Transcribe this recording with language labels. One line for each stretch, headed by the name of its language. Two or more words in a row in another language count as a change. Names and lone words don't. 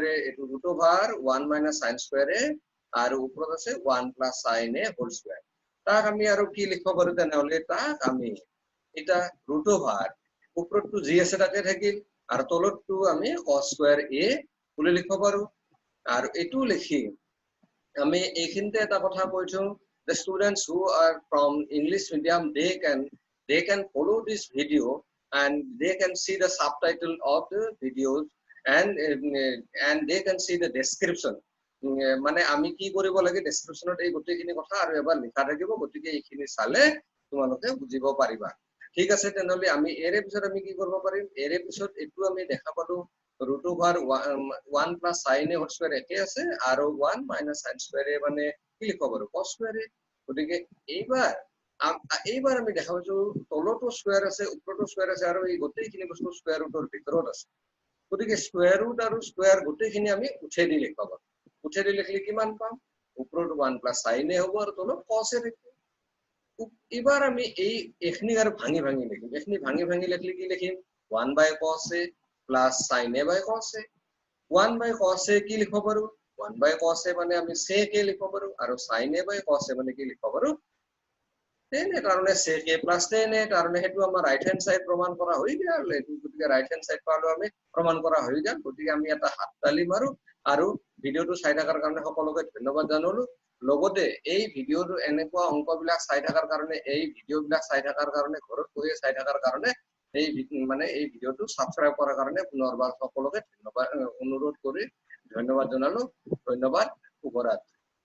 Assamese: এটো √1 - sin² আৰু ওপৰত আছে 1 + sin
English: whole square
Assamese: তাক আমি আৰু কি লিখব পাৰো তেনেহলে তাক আমি এটা √, ওপৰতটো যি আছে তাতে থাকিল আৰু তলতটো আমি cos² a বুলি লিখব পাৰো আৰু এটো লিখি আমি এইখিনতে এটা কথা কৈছো
English: the students who are from English medium they can follow this video and they can see the subtitle of the videos and they can see the description
Assamese: মানে আমি কি কৰিব লাগে ডেসক্ৰিপচনত এই গোটেইখিনি কথা আৰু এবাৰ লিখা থাকিব গতিকে এইখিনি চালে তোমালোকে বুজিব পাৰিবা ঠিক আছে তেনেহলে আমি এৰে পিছত আমি কি কৰিব পাৰিম এৰে পিছত এটো আমি দেখা পালো √1 + sin
English: whole square
Assamese: একে আছে আৰু 1 - sin² মানে কি লিখব পাৰো cos² গতিকে এইবাৰ আমি দেখা পাইছো তলতো স্কয়ার আছে ওপৰতো স্কয়ার আছে আৰু এই গোটেইখিনি বস্তু
English: square rootৰ
Assamese: ভিতৰত আছে গতিকে
English: square root
Assamese: আৰু স্কয়ার গোটেইখিনি আমি উঠাই দি লিখব পাৰো উঠাই দি লিখলে কিমান পাম ওপৰত 1 + sin হ'ব আৰু তলত cos থাকিব এবাৰ আমি এখিনি আৰু ভাঙি লিখিম এখিনি ভাঙি লিখলে কি লিখিম 1/cos a + sin a/cos a 1/cos a কি লিখব পাৰো 1/cos a মানে আমি sec a লিখব পাৰো আৰু sin a/cos a মানে কি লিখব পাৰো tan a কাৰণে sec a + tan a কাৰণে হেতু আমাৰ
English: right hand side
Assamese: প্ৰমাণ কৰা হৈ গল এটো গতিকে
English: right hand side
Assamese: পালো আমি প্ৰমাণ কৰা হৈ গল গতিকে আমি এটা হাততালি মাৰো আৰু ভিডিওটো চাই থাকাৰ কাৰণে সকলোকে ধন্যবাদ জনালো লগতে এই ভিডিওটো এনেকুৱা অংকবিলাক চাই থাকাৰ কাৰণে এই ভিডিওবিলাক চাই থাকাৰ কাৰণে ঘৰত বহি চাই থাকাৰ কাৰণে এই ভিডিওটো সাবস্ক্রাইব কৰাৰ কাৰণে পুনৰবাৰ সকলোকে ধন্যবাদ অনুৰোধ কৰি ধন্যবাদ জনালো ধন্যবাদ শুভৰাত্ৰি